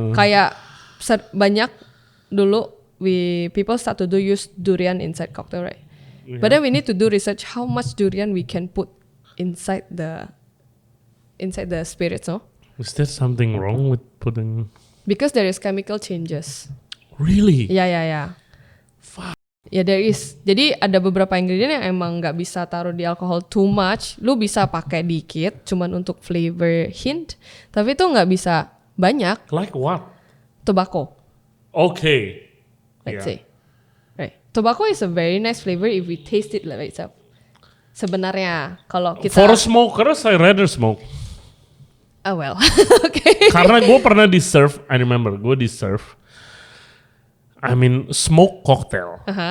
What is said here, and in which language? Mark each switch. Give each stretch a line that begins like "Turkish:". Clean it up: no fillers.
Indonesian: Kayak banyak dulu
English: people start to use durian inside cocktail, right? Yeah. But then we need to do research how much durian we can put inside the spirits, no? Is there something wrong with putting? Because there is chemical changes. Really? Ya. Ya there is.
Indonesian: Jadi ada beberapa ingredient yang emang nggak bisa taruh di alkohol
English: too much.
Indonesian: Lu bisa pakai dikit, cuman untuk flavor hint. Tapi itu nggak bisa banyak.
English: Like what? Tobacco. Okay. Let's say. Right. Tobacco is a very nice flavor if we taste it like itself.
Indonesian: Sebenarnya kalau kita
English: For smokers, I rather smoke. Oh well. Okay.
Indonesian: Karena gue pernah di-serve,
English: I remember
Indonesian: gue di-serve,
English: smoke cocktail.